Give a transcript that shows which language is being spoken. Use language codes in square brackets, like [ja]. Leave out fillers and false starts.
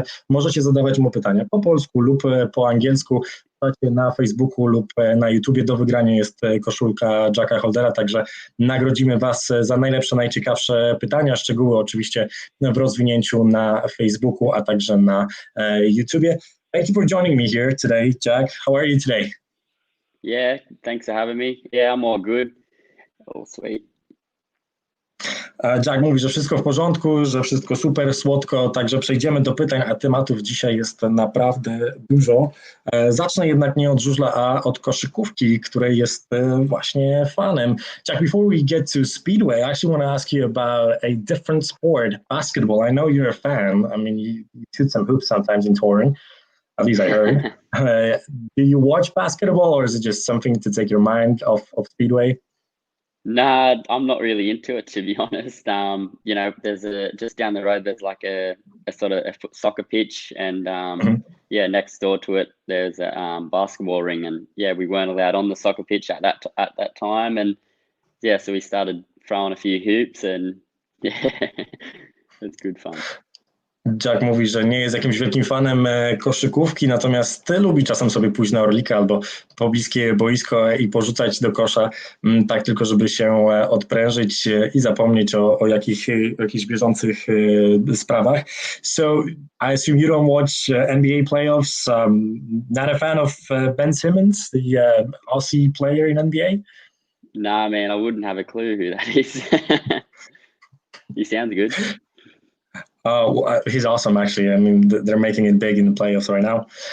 [pl] Możecie zadawać mu pytania po polsku lub po angielsku. Na Facebooku lub na YouTubie. Do wygrania jest koszulka Jacka Holdera, także nagrodzimy Was za najlepsze, najciekawsze pytania. Szczegóły oczywiście w rozwinięciu na Facebooku, a także na YouTubie. [en] Thank you for joining me here today, Jack. How are you today? Yeah, thanks for having me. Yeah, I'm all good. All sweet. [pl] Jack mówi, że wszystko w porządku, że wszystko super, słodko, także przejdziemy do pytań, a tematów dzisiaj jest naprawdę dużo. Zacznę jednak nie od żużla, a od koszykówki, której jest właśnie fanem. [en] Jack, before we get to Speedway, I actually want to ask you about a different sport, basketball. I know you're a fan. I mean, you shoot some hoops sometimes in Toruń, at least I heard. Do you watch basketball, or is it just something to take your mind off Speedway? Nah, I'm not really into it, to be honest. You know, just down the road, there's like a sort of a soccer pitch, and yeah, next door to it, there's a basketball ring, and yeah, we weren't allowed on the soccer pitch at that time, and yeah, so we started throwing a few hoops, and yeah, it's good fun. [pl] Jack mówi, że nie jest jakimś wielkim fanem koszykówki, natomiast lubi czasem sobie pójść na orlika albo pobliskie boisko i porzucać do kosza, tak tylko żeby się odprężyć i zapomnieć o jakichś bieżących sprawach. [en] So I assume you don't watch NBA playoffs. Not a fan of Ben Simmons, the Aussie player in NBA? Nah, man, I wouldn't have a clue who that is. He sounds good. Well, he's awesome, actually. I mean, they're making it big in the playoffs right now.